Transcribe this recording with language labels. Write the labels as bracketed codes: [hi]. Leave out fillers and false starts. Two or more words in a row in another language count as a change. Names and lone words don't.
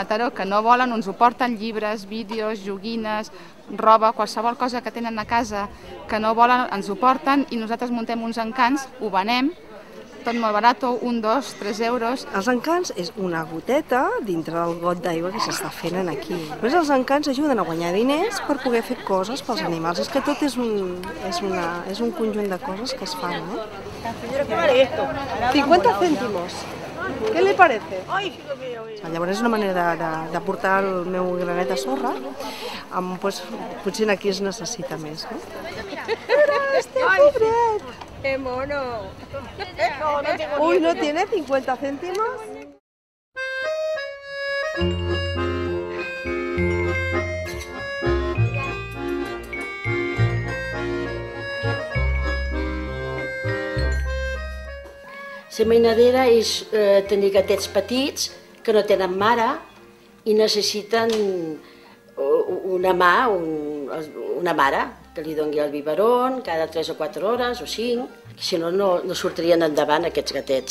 [ca] Mataró, que no volen, ens ho porten: llibres, vídeos, joguines, roba, qualsevol cosa que tenen a casa que no volen, ens ho porten i nosaltres muntem uns encants, ho venem, tot molt barat, 1, 2, 3 euros. Els encants és una goteta dintre del got d'aigua que s'està fent aquí. Després els encants ajuden a guanyar diners per poder fer coses pels animals. És que tot és un conjunt de coses que es fan, ¿no? [es] Señora, ¿qué vale esto? 50 cèntimos. [ca] Què li [es] parece? [ca] Llavors és una manera de portar el meu granet de sorra, potser aquí es necessita més, no? ¡Pobret! [es] ¡Qué mono! Uy, ¿no tiene 50 céntimos? [ca] La mainadera és tenir gatets petits que no tenen mare i necessiten una mare que li doni el biberon cada 3 o 4 hores o 5, si no, no sortirien endavant aquests gatets.